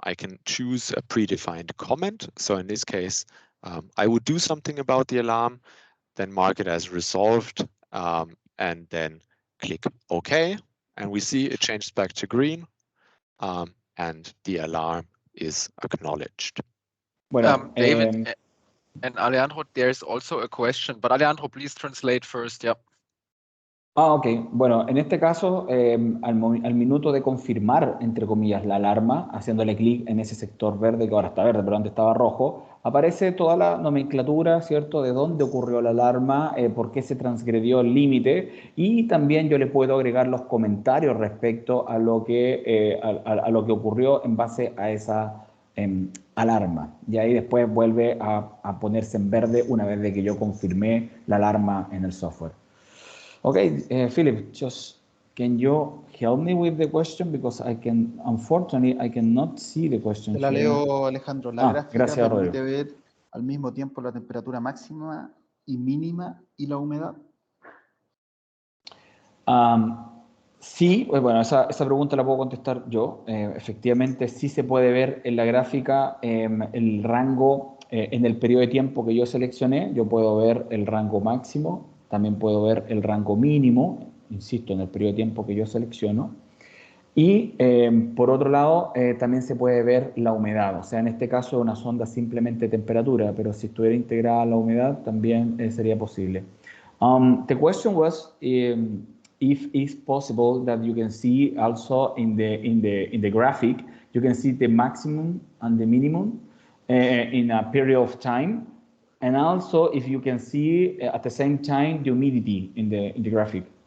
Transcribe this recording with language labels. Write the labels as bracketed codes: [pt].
[en] I can choose a predefined comment. So in this case, I would do something about the alarm, then mark it as resolved, and then click OK. And we see it changes back to green, and the alarm is acknowledged. [es] Bueno, [en] David and Alejandro, there's also a question, but Alejandro, please translate first. Yeah. Ok. [es] Bueno, en este caso, al minuto de confirmar, entre comillas, la alarma, haciéndole clic en ese sector verde, que ahora está verde, pero antes estaba rojo, aparece toda la nomenclatura, ¿cierto?, de dónde ocurrió la alarma, por qué se transgredió el límite, y también yo le puedo agregar los comentarios respecto a lo que ocurrió en base a esa alarma. Y ahí después vuelve a ponerse en verde una vez de que yo confirmé la alarma en el software. [en] Okay, Philip, can you help me with the question, because unfortunately, I cannot see the question. [es] Te la [en] here. [es] leo, Alejandro. La gráfica gracias, permite Rodrigo. ver al mismo tiempo la temperatura máxima y mínima y la humedad. Sí, bueno, esa pregunta la puedo contestar yo. Efectivamente, sí se puede ver en la gráfica el rango en el periodo de tiempo que yo seleccioné. Yo puedo ver el rango máximo, también puedo ver el rango mínimo, insisto, en el periodo de tiempo que yo selecciono. Y por otro lado, también se puede ver la humedad. O sea, en este caso una sonda simplemente de temperatura, pero si estuviera integrada la humedad, también sería posible. [en] The question was if it's possible that you can see also in the graphic, you can see the maximum and the minimum in a period of time, and also if you can see at the same time the humidity in the graphic.